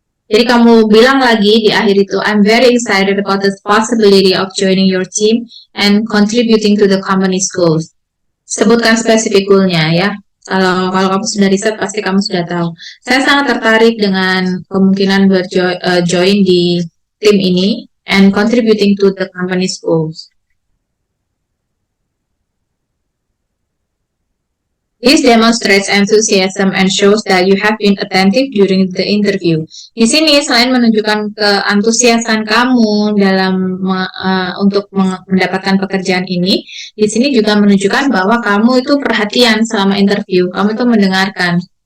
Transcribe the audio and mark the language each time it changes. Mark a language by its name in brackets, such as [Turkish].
[Indonesian] Jadi kamu bilang lagi di akhir itu, [English] I'm very excited about the possibility of joining your team and contributing to the company's goals. [Indonesian] Sebutkan spesifik goal-nya ya. Kalau kamu sudah riset, pasti kamu sudah tahu. Saya sangat tertarik dengan kemungkinan join di tim ini [English] and contributing to the company's goals. This demonstrates enthusiasm and shows that you have been attentive during the interview. [Indonesian] Di sini selain menunjukkan keantusiasan kamu dalam untuk mendapatkan pekerjaan ini, di sini juga menunjukkan bahwa kamu itu perhatian selama interview. Kamu itu mendengarkan.